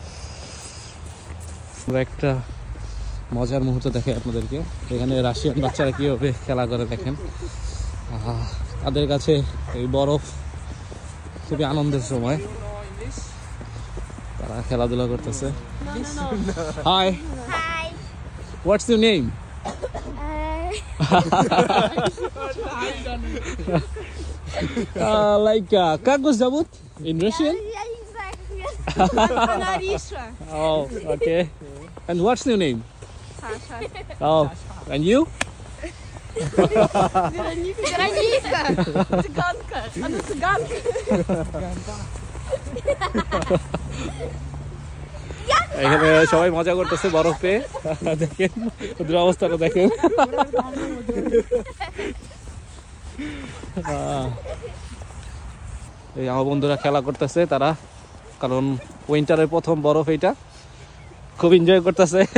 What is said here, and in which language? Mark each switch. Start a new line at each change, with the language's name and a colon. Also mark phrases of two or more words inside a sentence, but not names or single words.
Bangla: একটা মজার মুহূর্ত দেখে আপনাদেরকে। এখানে রাশিয়ান বাচ্চারা কীভাবে খেলা করে দেখেন। তাদের কাছে এই বরফ খুবই আনন্দের সময়, তারা খেলাধুলা করতেছে।
English: হাই, What's your name?
Russian: Как вас зовут
English: in Russian? Oh, okay. And what's your name? Sasha. Oh, and you?
Russian: Вероника. Цыганка. Она цыганка.
Bangla: এখানে সবাই মজা করতেছে বরফে। দেখেন ওদের অবস্থাটা দেখেন। এই আমার বন্ধুরা খেলা করতেছে তারা, কারণ উইন্টারের প্রথম বরফ, এটা খুব এনজয় করতেছে।